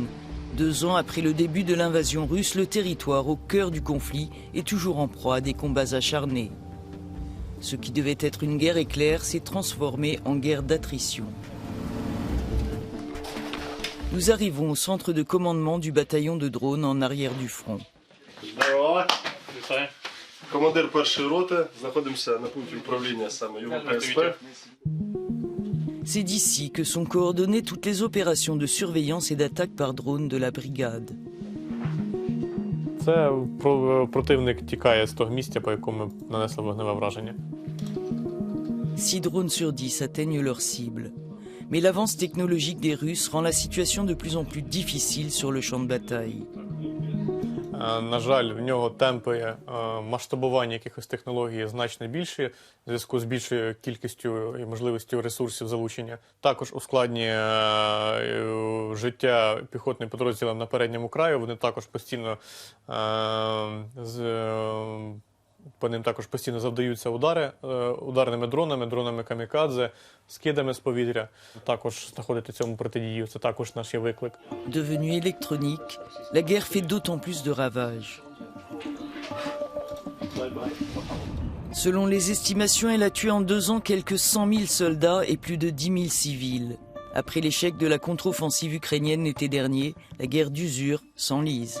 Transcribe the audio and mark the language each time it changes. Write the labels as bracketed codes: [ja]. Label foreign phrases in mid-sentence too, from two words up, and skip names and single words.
[fr] 2 ans après le début de l'invasion russe, le territoire au cœur du conflit est toujours en proie à des combats acharnés. Ce qui devait être une guerre éclair s'est transformé en guerre d'attrition. Nous arrivons au centre de commandement du bataillon de drones en arrière du front. [uk] Командир першої роти, знаходимося на пункті управління саме ЮВКСП. [fr] C'est d'ici que sont coordonnées toutes les opérations de surveillance et d'attaque par drone de la brigade. [uk] Це противник тікає з того місця, по якому нанесли вогневе враження. [fr] 6 drones sur 10 atteignent leur cible. Mais l'avance technologique des Russes rend la situation de plus en plus difficile sur le champ de bataille. [uk] На жаль, в нього темпи масштабування якихось технологій значно більші, в зв'язку з більшою кількістю і можливістю ресурсів залучення. Також ускладнює життя піхотним підрозділам на передньому краю. Вони також постійно по ним також постійно завдаються удари ударними дронами, дронами камікадзе, скидами з повітря. Також знаходити цьому протидію, це також наш є виклик. [fr] Devenue électronique, la guerre fait d'autant plus de ravages. Selon les estimations, elle a tué en 2 ans quelques 100 000 soldats et plus de 10 000 civils. Après l'échec de la contre-offensive ukrainienne l'été dernier, la guerre d'usure s'enlise.